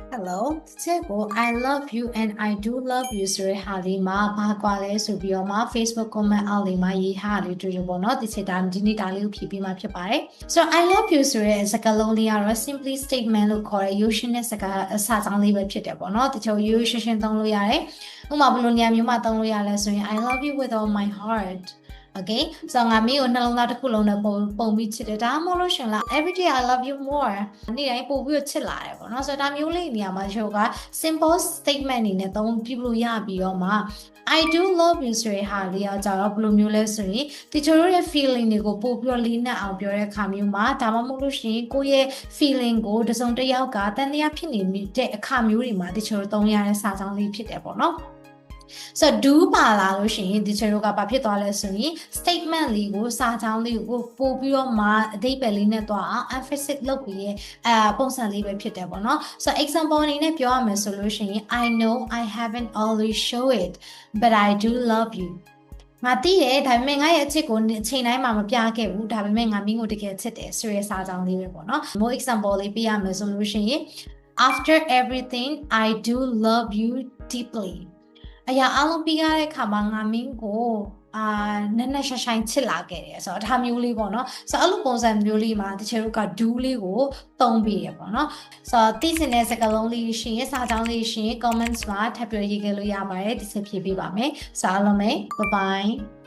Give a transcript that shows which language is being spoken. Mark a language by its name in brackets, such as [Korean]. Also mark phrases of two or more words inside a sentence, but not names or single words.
[Burmese] Hello တချက်ကို [English] I love you and I do love you [Burmese] ဆိုတဲ့ဟာလေးမှာဘာကွာလဲဆိုပြီးတော့မှ Facebook comment အောက်လေးမှာရေးထားလေးတွေ့ရပေါ့နော်တချက်ဒါဒီနေ့ဒါလေးကိုဖြည့်ပေးမှာဖြစ်ပါတယ်ဆိုတော့ [English] I love you [Burmese] ဆိုတဲ့စကားလုံးလေးကတော့ [English] simply statement [Burmese] လို့ခေါ်တဲ့ရိုးရှင်းတဲ့စကားအစာကြောင်းလေးပဲဖြစ်တယ်ပေါ့နော်တချို့ရိုးရှင်းရှင်းသုံးလို့ရတယ်ဥပမာဘယ်လိုနေရာမျိုးမှာသုံးလို့ရလဲဆိုရင် [English] I love you with all my heart Okay, so [Burmese] ငါမင်းကိုနှလုံးသားတစ်ခုလုံးနဲ့ပုံပြီးချစ်တယ်ဒါမှမဟုတ်လို့ရှင်လား [English] every day I love you more [Burmese] နေ့တိုင်းပို့ပြီးချစ်လာတယ်ပေါ့နော်ဆိုတော့ဒါမျိုးလေးနေရာမှာချို့က [English] simple statement [Burmese] အနေနဲ့သုံးပြလို့ရပြီးတော့မှ [English] I do love you [Burmese] ဆိုတဲ့ဟာလေးကကြတော့ဘယ်လိုမျိုးလဲဆိုရင်ဒီချို့ရဲ့ feeling တွေကိုပို့ပြီးလေးနက်အောင်ပြောတဲ့အခါမျိုးမှာဒါမှမဟုတ်လို့ရှင်ကိုယ့်ရဲ့ feeling ကိုတစုံတစ်ယောက်ကတန်တရားဖြစ်နေတဲ့အခါမျိုးတွေမှာဒီချို့သုံးရတဲ့စာကြောင်းလေးဖြစ်တယ်ပေါ့နော် [English] So do [Burmese] ပါလာလို့ရှိရင်ဒီချေ တို့ကဘာဖြစ်သွားလဲဆိုရင် statement လေးကိုစာကြောင်းလေးကိုပို့ပြီးတော့မှအဓိပ္ပာယ်လေးနဲ့တွားအောင် emphasis လုပ်ပြီးရဲ့ပုံစံလေးပဲဖြစ်တယ်ပေါ့နော် [English] So example [Burmese] အနေနဲ့ပြောရမယ်ဆို လို့ရှိရင် [English] I know I haven't always show it but I do love you [Burmese] ငါသိတယ်ဒါပေမဲ့ငါရဲ့အချစ်ကိုအချိန်တိုင်းမှာမပြခဲ့ဘူး ဒါပေမဲ့ငါမင်းကိုတကယ်ချစ်တယ်ဆိုရဲစာကြောင်းလေးပဲပေါ့နော် [English] More example [Burmese] လေးပြရမယ်ဆိုလို့ရှိရင် [English] After everything I do love you deeply [Burmese] အရာအလုံးပြီးရတဲ့ခါမှာငါမင်းကိုနက်နက်ရှိုင်းချစ်လာခဲ့တယ်ဆိုတော့ဒါမျိုးလေးပေါ့နော်ဆိုတော့အဲ့လိုပုံစံမျိုးလေးမှာတချို့တို့က do လေးကိုသုံးပြီးရပေါ့နော်ဆိုတော့သိစင်တဲ့စကားလုံးလေးရှင်စာကြောင်းလေးရှင် comments မှာထပ်ပြီးရေးခဲ့လို့ရပါတယ်ဒီစဖြည့်ပေးပါမယ်ဆိုတော့အားလုံးပဲ [English] bye bye